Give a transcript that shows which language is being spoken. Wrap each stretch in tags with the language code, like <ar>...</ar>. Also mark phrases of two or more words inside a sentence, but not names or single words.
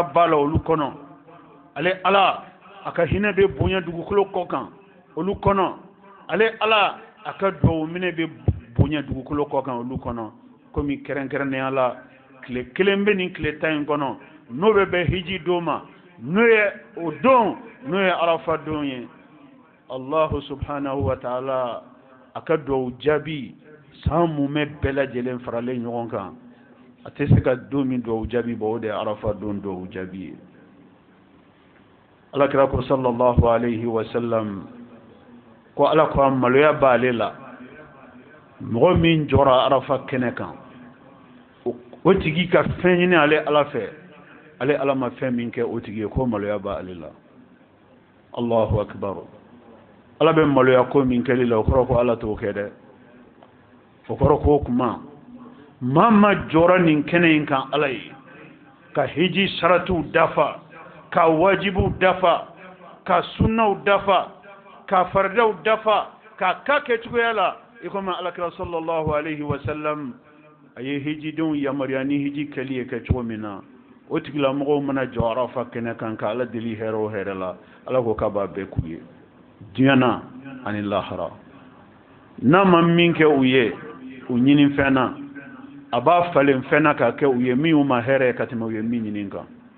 <bm>ba la olu kɔnɔ ale Ala a ka hinɛ bɛ bonya dugukolo kɔ kan olu kɔnɔ ale Ala a ka duwawu minɛ bɛ bonya dugukolo kɔ kan olu kɔnɔ komi kɛrɛnkɛrɛnnenya la tile 1 bɛ nin tile 10 in kɔnɔ n'o bɛ bɛn hiji don ma n'o ye o don n'o ye Arafa don ye</bm> <ar>الله سبحانه وتعالى</ar> <bm>a ka duwawu jaabi san mumɛ bɛɛ lajɛlen faralen ɲɔgɔn kan a tɛ se ka don min duwawu jaabi bɔ o de ye Arafa don duwawu jaabi ye Alakira ko</bm> <ar>صلى الله عليه وسلم</ar> <bm>ko Ala ko a maloya b'ale la mɔgɔ min jɔra Arafa kɛnɛ kan o tigi ka fɛn ɲini ale Ala fɛ ale Ala ma fɛn min kɛ o tigi ye ko maloya b'ale la</bm> <ar>الله أكبر</ar> <bm>Ala bɛ maloya ko min kɛli la o kɔrɔ ko Ala t'o kɛ dɛ o kɔrɔ ko kuma maa ma jɔra nin kɛnɛ in kan Ala ye ka hiji saratiw dafa ka wajibu dafa ka sunnaw dafa ka fardaw dafa ka kɛ cogoya la i komi Alakira</bm> <ar>صلى الله عليه وسلم</ar> <bm>a ye hijidenw yamaruya ni hiji kɛli ye kɛ cogo min na o tigilamɔgɔw mana jɔ Arafa kɛnɛ kan ka Ala deli hɛrɛ o hɛrɛ la Ala ko k'a b'a bɛɛ k'u ye diɲɛ na ani lahara n'a ma min kɛ u ye u ɲini fɛn na a b'a falen fɛn na k'a kɛ u ye min ma hɛrɛ ka tɛmɛ u ye min ɲini kan</bm>